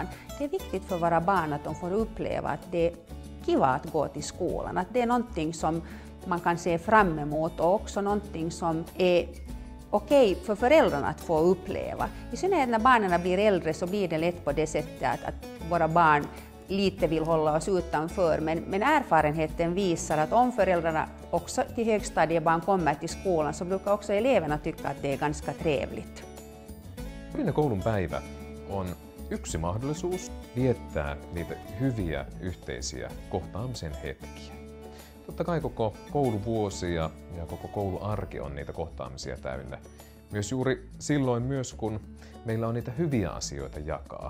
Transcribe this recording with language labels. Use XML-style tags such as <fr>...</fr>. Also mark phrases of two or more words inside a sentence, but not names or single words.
<sv>Det är viktigt för våra barn att de får uppleva att det är kiva att gå till skolan, att det är någonting som man kan se fram emot och också någonting som är okej för föräldrarna att få uppleva. I synnerhet när barnen blir äldre så blir det lätt på det sättet att våra barn lite vill hålla oss utanför, men erfarenheten visar att om föräldrarna också till högstadiebarn kommer till skolan så brukar också eleverna tycka att det är ganska trevligt.</sv> <fi>Kodin ja koulun päivä on yksi mahdollisuus viettää niitä hyviä yhteisiä kohtaamisen hetkiä. Totta kai koko kouluvuosi ja koko kouluarki on niitä kohtaamisia täynnä. Myös juuri silloin myös, kun meillä on niitä hyviä asioita jakaa.</fi>